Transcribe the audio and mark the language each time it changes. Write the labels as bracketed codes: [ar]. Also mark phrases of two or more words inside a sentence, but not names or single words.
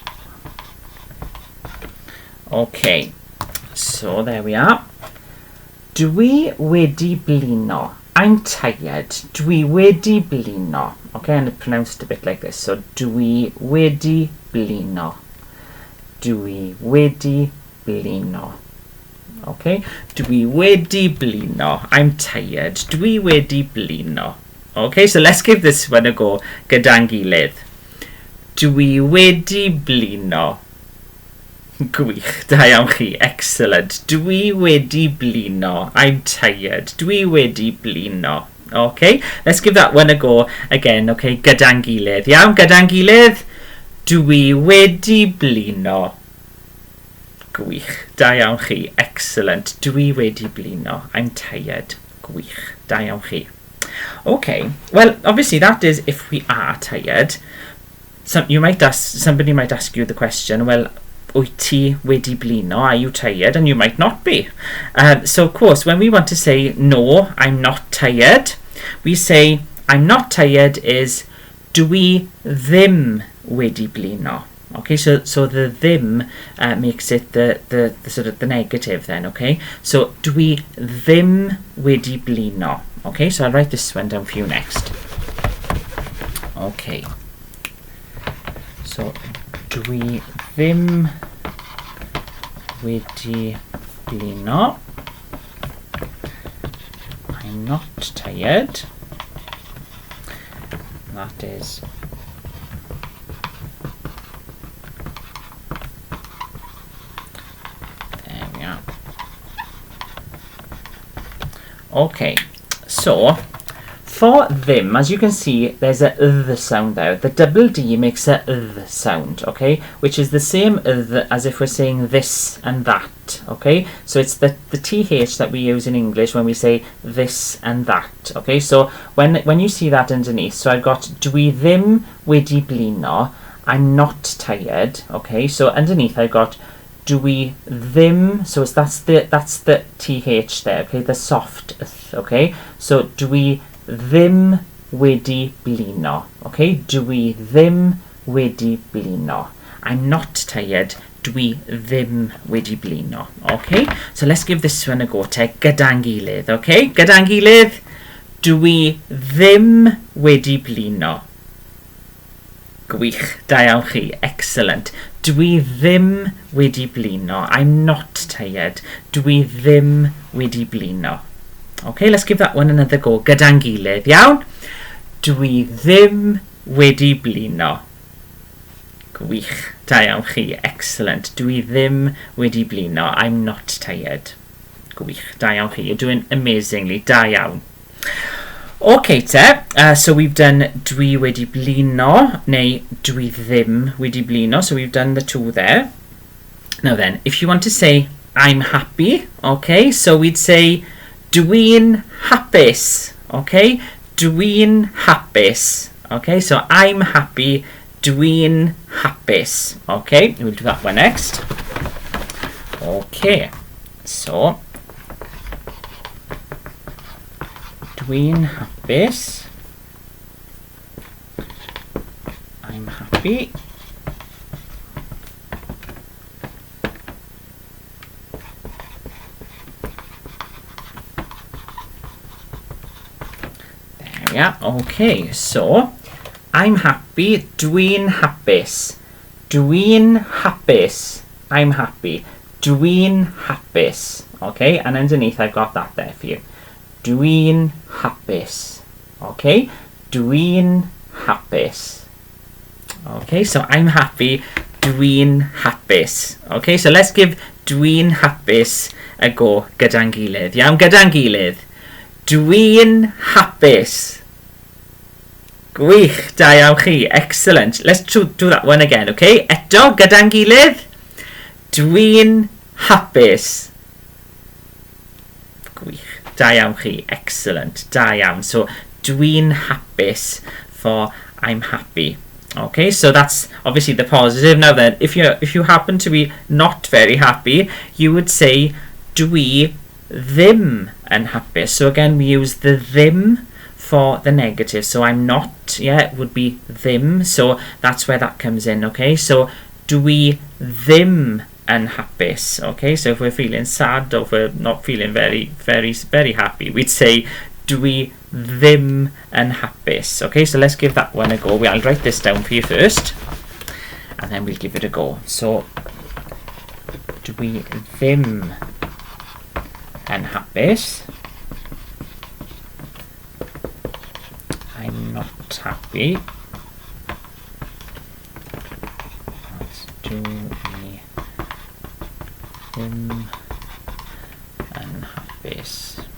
[en] Okay, so there we are. [cy] Dwi wedi blino. [en] I'm tired. [cy] Dwi wedi blino. [en] Okay, and pronounced a bit like this. [cy] So dwi wedi blino. Dwi wedi blino. Okay, dwi wedi blino. [en] I'm tired. [cy] Dwi wedi blino. [en] Okay, so let's give this one a go [cy] gyda'n gilydd. Dwi wedi blino. Gwych, da iawn chi, excellent. Dwi wedi blino. [en] I'm tired. [cy] Dwi wedi blino. [en] Okay, let's give that one a go again. [cy] Okay, gyda'n gilydd. Iawn, gyda'n gilydd. Dwi wedi blino. Gwych, da iawn chi, excellent. Dwi wedi blino. [en] I'm tired. [cy] Gwych, da iawn chi. [en] Okay, well, obviously that is if we are tired. Somebody might ask you the question, well, [cy] wyt ti wedi blino? [en] Are you tired? And you might not be. So of course, when we want to say no, I'm not tired, we say I'm not tired is [cy] dwi ddim wedi blino. [en] Okay, so the ddim makes it the sort of the negative then. [cy] Okay, so dwi ddim wedi blino. [en] Okay, so I'll write this one down for you next. [cy] Okay, so dwi ddim wedi blino. [en] I'm not tired. That is there we are. Okay, so for them, as you can see, there's a th sound there. The double D makes a th sound, okay, which is the same as if we're saying this and that, okay. So it's the th that we use in English when we say this and that, okay. So when you see that underneath, so I've got [cy] dwi ddim wedi blino. [en] I'm not tired, okay. So underneath I've got [cy] dwi ddim. [en] So that's the th there, okay, the soft th, okay. [cy] So dwi ddim wedi blino. Okay, dwi ddim wedi blino. [en] I'm not tired. [cy] Dwi ddim wedi blino. [en] Okay, so let's give this one a go. [cy] Te gyda'n gilydd. Okay, gyda'n gilydd. Dwi ddim wedi blino. Gwych, da iawn chi. Excellent. Dwi ddim wedi blino. [en] I'm not tired. [cy] Dwi ddim wedi blino. [en] Okay, let's give that one another go. [cy] Gyda'n gilydd, iawn? Dwi ddim wedi blino. Gwych, da iawn chi. Excellent. Dwi ddim wedi blino. [en] I'm not tired. [cy] Gwych, da iawn chi. [en] You're doing amazingly. [cy] Da iawn. [en] Okay, so we've done [cy] dwi wedi blino, neu dwi ddim wedi blino. [en] So we've done the two there. Now then, if you want to say I'm happy, okay, so we'd say [cy] dwi'n hapus, [en] okay? [cy] Dwi'n hapus, [en] okay? So I'm happy, [cy] dwi'n hapus, [en] okay? We'll do that one next. Okay, so [cy] dwi'n hapus, [en] I'm happy. Yeah, okay, so I'm happy, [cy] dwi'n hapus. Dwi'n hapus, [en] I'm happy. [cy] Dwi'n hapus, [en] okay, and underneath I've got that there for you. [cy] Dwi'n hapus, okay, dwi'n hapus. [en] Okay, so I'm happy, [cy] dwi'n hapus. [en] Okay, so let's give [cy] dwi'n hapus [en] a go [cy] gyda'n gilydd. Iawn, gyda'n gilydd. Dwi'n hapus. Gwych, da iawn chi, [en] excellent. Let's do that one again, okay? [cy] Eto, gyda'n gilydd. Dwi'n hapus. Gwych, da iawn chi, excellent, da iawn. [en] So, [cy] dwi'n hapus [en] for I'm happy. Okay, so that's obviously the positive. Now then, if you happen to be not very happy, you would say [cy] dwi ddim yn hapus. [en] So again, we use the ddim for the negative. So I'm not, yeah, it would be ddim. So that's where that comes in, okay? [cy] So dwi ddim yn hapus, [en] okay? So if we're feeling sad or if we're not feeling very, very, very happy, we'd say [cy] dwi ddim yn hapus. [en] Okay, so let's give that one a go. I'll write this down for you first, and then we'll give it a go. So, [cy] dwi ddim yn hapus. [en] I'm not happy. [cy] Dwi ddim yn hapus.